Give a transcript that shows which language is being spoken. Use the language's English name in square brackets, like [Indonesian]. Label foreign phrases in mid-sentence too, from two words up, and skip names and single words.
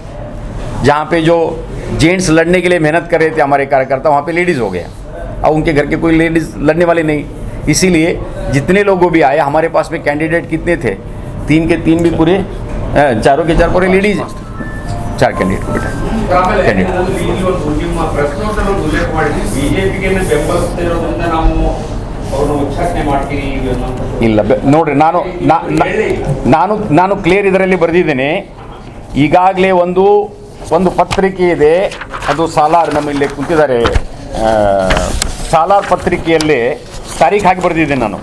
[Hindi] जहाँ पे जो जेंट्स लड़ने के लिए मेहनत कर रहे थे हमारे कार्यकर्ता, वहाँ पे लेडीज़ हो गया। अब उनके घर के कोई लेडीज़ लड़ने वाले नहीं, इसीलिए जितने लोगों भी आए, हमारे पास में कैंडिडेट कितने थे, 3 के 3 भी पूरे, चारों के 4 पूरे लेडीज़, 4 कैंडिडेट को बैठा कैंडिडेट। [Kannada] ಇಲ್ಲ ನೋಡ್ರಿ, ನಾನು ಕ್ಲಿಯರ್ ಇದರಲ್ಲಿ ಬರೆದಿದ್ದೇನೆ. ಈಗಾಗಲೇ ಒಂದು ಪತ್ರಿಕೆ ಇದೆ, ಅದು ಸಾಲಾರ್, ನಮ್ಮ ಇಲ್ಲಿ ಕುಂತಿದ್ದಾರೆ, ಸಾಲಾರ್ ಪತ್ರಿಕೆಯಲ್ಲಿ ತಾರೀಖು ಹಾಕಿ ಬರೆದಿದ್ದೇನೆ ನಾನು.